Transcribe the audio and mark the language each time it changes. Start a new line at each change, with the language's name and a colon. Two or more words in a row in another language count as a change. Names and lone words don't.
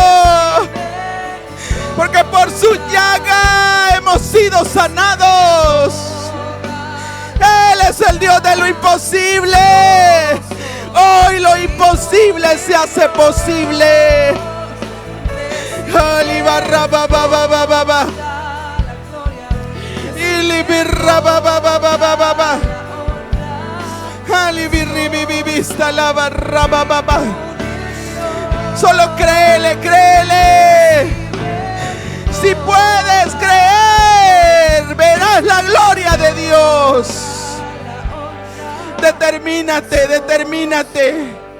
Spanish: Porque por su llaga hemos sido sanados. Él es el Dios de lo imposible. Hoy lo imposible se hace posible. Barra, ba. Birra ba ba. Ali birri bi vista la barra ba. Solo créele. Si puedes creer, verás la gloria de Dios. Determínate.